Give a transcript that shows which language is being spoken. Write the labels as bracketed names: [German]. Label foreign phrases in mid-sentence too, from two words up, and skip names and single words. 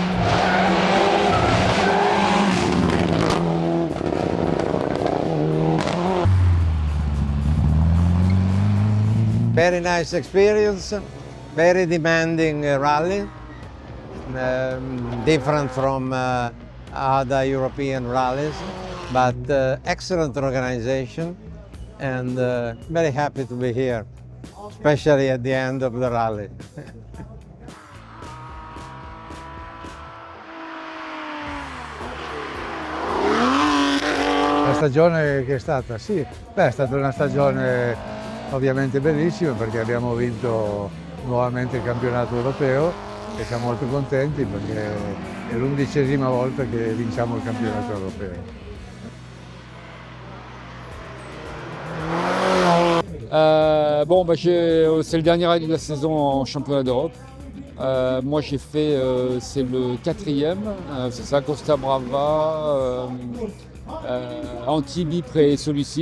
[English] Very nice experience, very demanding rally, different from other European rallies, but excellent organization, and very happy to be here, especially at the end of the rally. [Italian] La stagione che è stata? Sì, è stata una stagione ovviamente bellissima perché abbiamo vinto nuovamente il campionato europeo e siamo molto contenti perché è l'11ª volta che vinciamo il campionato europeo. [French] C'est le dernier rallye de la saison en championnat d'Europe. Moi j'ai fait, c'est le 4e, c'est ça, Costa Brava, Antibes et celui-ci.